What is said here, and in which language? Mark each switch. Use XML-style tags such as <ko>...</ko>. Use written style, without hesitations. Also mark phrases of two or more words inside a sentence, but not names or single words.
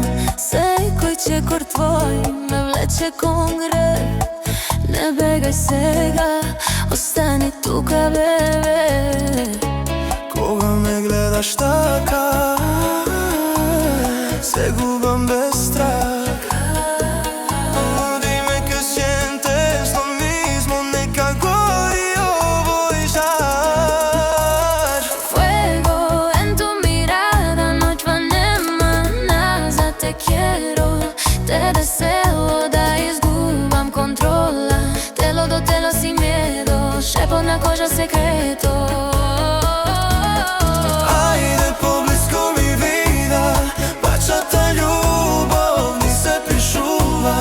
<mk>Секој чекор твој ме влече кон грев. Не бегај сега, остани тука, бебе. Кога ме гледаш така, се губам без страх.</mk> <es>Dime que sientes lo mismo,</es> <mk>нека гори овој жар.</mk> <es>Fuego en tu mirada,</es> <mk>ноќ ва нема назад.</mk> <es>Te quiero, te deseo,</es> <mk>да изгубам контрола. Тело до тело</mk> <es>sin miedo,</es> <mk>шепот на кожа secreto. Ајде поблиско</mk> <es>mi vida,</es> <mk>бачата љубов ни се пишува.</mk>